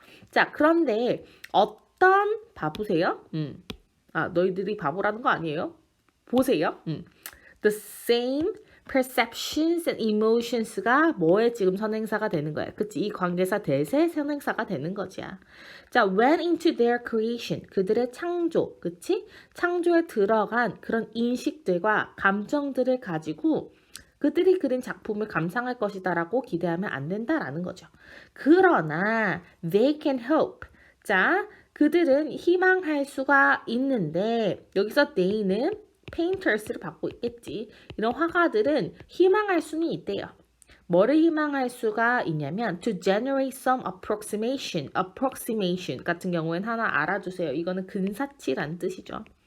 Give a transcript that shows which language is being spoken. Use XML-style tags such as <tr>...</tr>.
<ko>자, 그런데 어떤 봐보세요. 너희들이 바보라는 거 아니에요? 보세요.</ko> <en>The same perceptions and emotions</en> <ko>가 뭐의 지금 선행사가 되는 거야. 그치? 이 관계사 대세 선행사가 되는 거지.</ko> <en>자, went into their creation.</en> <ko>그들의 창조. 그치? 창조에 들어간 그런 인식들과 감정들을 가지고 그들이 그린 작품을 감상할 것이다라고 기대하면 안 된다라는 거죠. 그러나</ko> <en>they can hope.</en> <ko>자, 그들은 희망할 수가 있는데 여기서 they는 painters를 받고 있겠지. 이런 화가들은 희망할 수는 있대요. 뭐를 희망할 수가 있냐면</ko> <en>to generate some approximation.</en> <ko>approximation 같은 경우에는 하나 알아두세요. 이거는 근사치란 뜻이죠.</ko>